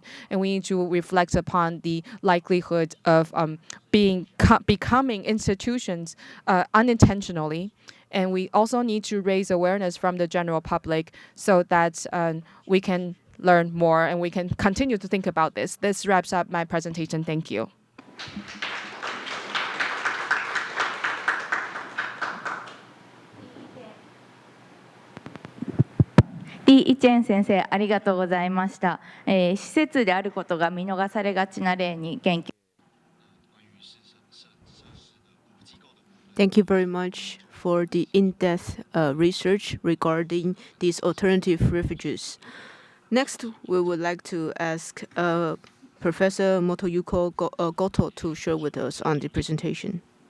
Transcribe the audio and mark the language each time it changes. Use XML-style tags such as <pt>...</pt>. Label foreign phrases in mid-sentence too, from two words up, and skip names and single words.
<en>And we need to reflect upon the likelihood of becoming institutions unintentionally. And we also need to raise awareness from the general public so that we can learn more and we can continue to think about this. This wraps up my presentation. Thank you.</en> <ja>李一健先生、ありがとうございました。施設であることが見逃されがちな例に言及。</ja> <en>Thank you very much for the in-depth research regarding these alternative refuges. Next, we would like to ask Professor Motoyuko Goto to share with us on the presentation.</en>